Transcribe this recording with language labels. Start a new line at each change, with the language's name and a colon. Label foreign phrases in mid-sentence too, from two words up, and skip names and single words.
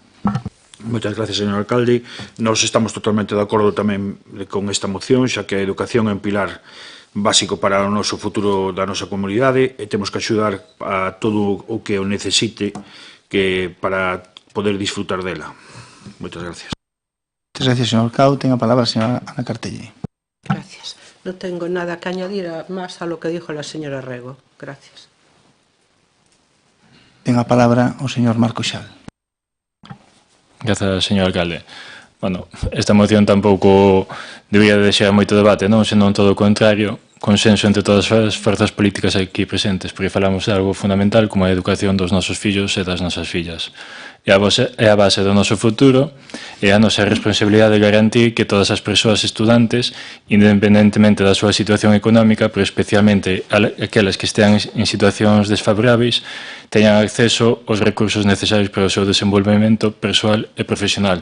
Galician: Moitas gracias, señor alcalde. Nós estamos totalmente de acordo tamén con esta moción, xa que a educación é un pilar básico para o noso futuro da nosa comunidade e temos que axudar a todo o que o necesite para poder disfrutar dela. Moitas gracias. Moitas gracias, señor Cao. Ten a palabra a señora Ana Cartelle.
Spanish: Gracias. No tengo nada que añadir más a lo que dijo la señora Rego. Gracias.
Galician: Ten a palabra o señor Marco Xal. Grazas, señor alcalde. Bueno, esta moción tampouco debería deixar moito debate, non? Senón todo o contrario, consenso entre todas as forzas políticas aquí presentes, porque falamos de algo fundamental como a educación dos nosos fillos e das nosas fillas. É a base do noso futuro e a nosa responsabilidade de garantir que todas as persoas estudantes, independentemente da súa situación económica, pero especialmente aquelas que estean en situacións desfavoráveis, teñan acceso aos recursos necesarios para o seu desenvolvemento persoal e profesional.